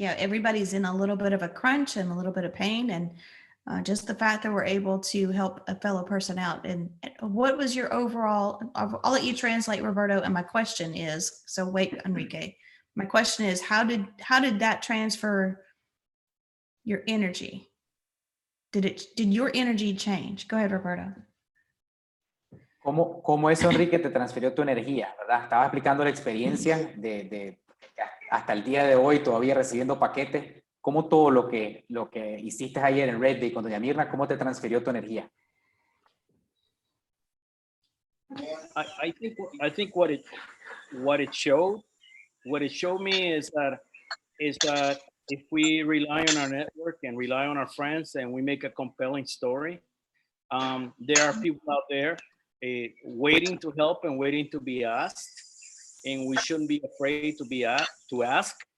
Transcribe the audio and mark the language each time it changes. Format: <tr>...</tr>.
<en>Yeah, everybody's in a little bit of a crunch and a little bit of pain, and just the fact that we're able to help a fellow person out. And what was your overall? I'll let you translate, Roberto. And my question is: so wait, Enrique. My question is: how did that transfer your energy? Did your energy change? Go ahead, Roberto.</en> <es>¿Cómo eso, Enrique, te transfirió tu energía, verdad? Estaba explicando la experiencia de hasta el día de hoy todavía recibiendo paquetes. ¿Cómo todo lo que hiciste ayer en Red Day con doña Mirna, cómo te transfirió tu energía?</es> <en>I think what it showed me is that if we rely on our network and rely on our friends and we make a compelling story, there are people out there waiting to help and waiting to be asked, and we shouldn't be afraid to ask.</en>